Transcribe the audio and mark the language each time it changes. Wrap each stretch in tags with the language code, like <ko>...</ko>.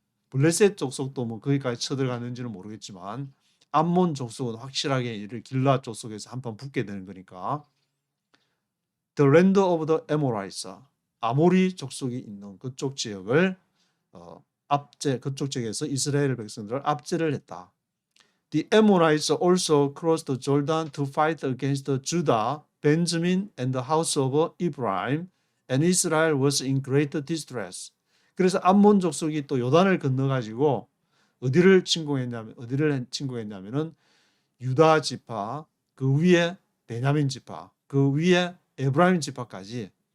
<ko>블레셋 족속도 뭐 거기까지 쳐들어갔는지는 모르겠지만 암몬 족속은 확실하게 이를 길르앗 족속에서 한판 붙게 되는 거니까.</ko> <en>The land of the Amorites,</en> <ko>아모리 족속이 있는 그쪽 지역을 그쪽 지역에서 이스라엘 백성들을 압제를 했다.</ko> <en>The Ammonites also crossed the Jordan to fight against Judah, Benjamin, and the house of Ephraim, and Israel was in great distress.</en> <ko>그래서 암몬 족속이 또 요단을 건너가지고 어디를 침공했냐면은 유다 지파, 그 위에 베냐민 지파, 그 위에 에브라임 지파까지.</ko>